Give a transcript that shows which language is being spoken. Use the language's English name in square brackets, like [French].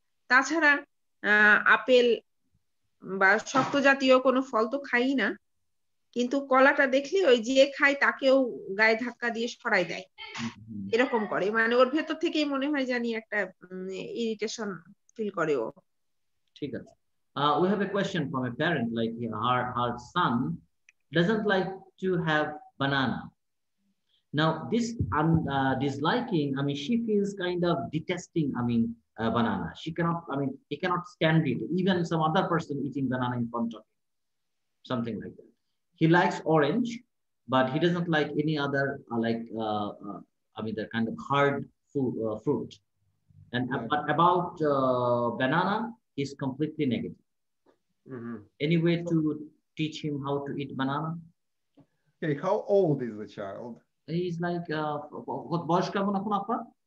[Bangla] তাছাড়া আপেল বা শক্ত জাতীয় কোনো ফল তো খাই না, কিন্তু কলাটা দেখলে ওই যে খায় তাকেও গায়ে ধাক্কা দিয়ে সরাই দেয়, এরকম করে। মানে ওর ভেতর থেকেই মনে হয় জানি একটা ইরিটেশন ফিল করে ও। ঠিক আছে। [English] We have a question from a parent, like her son doesn't like to have banana. Now this disliking, I mean, she feels kind of detesting, I mean, banana. She cannot, I mean, he cannot stand it. Even some other person eating banana in front of him, something like that. He likes orange, but he doesn't like any other, I mean, the kind of hard fruit. And but about banana, he's completely negative. Any way to teach him how to eat banana? Okay, how old is the child? He's like, [Bangla] বয়স কেমন এখন আপনার?